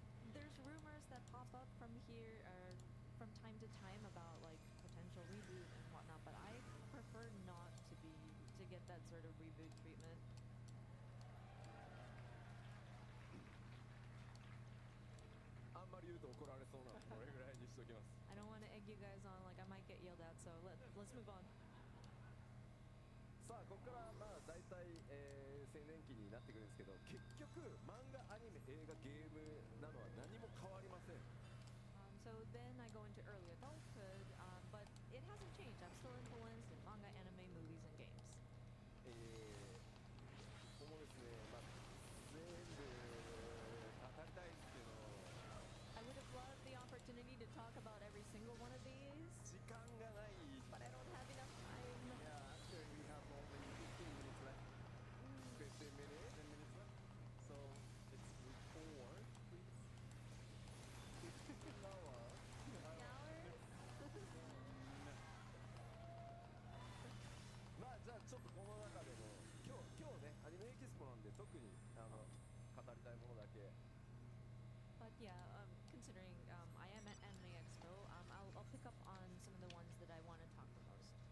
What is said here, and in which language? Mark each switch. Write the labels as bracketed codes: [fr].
[en] There's rumors that pop up from here or from time to time about like potential reboot and whatnot, but I prefer not to get that sort of reboot treatment. [ja] あんまり言うと怒られそうなので、これぐらいにしときます。 [en] I don't want to egg you guys on, like I might get yelled at, so let's move on. [ja] さあここからまあ大体、青年期になってくるんですけど、結局漫画、アニメ、映画、ゲームなのは何も変わりません。 [en] So then I go into early adulthood, but it hasn't changed. I'm still influenced in manga, anime, movies, and games. [ja] ここもですね、まあ、全部語りたいんですけど、 [en] I would have loved the opportunity to talk about every single one of these, [ja] 時間がない。 [en] but I don't have enough time. Yeah, actually we have only 15 minutes left. 15 minutes? 10 minutes left. So it's record, please. 15 hours. Hours? [ja] まあじゃあちょっとこの中でも今日ねアニメエキスポなんで特に語りたいものだけ。 [en] But yeah, considering I am at Anime Expo, I'll pick up on some of the ones that I want to talk the most.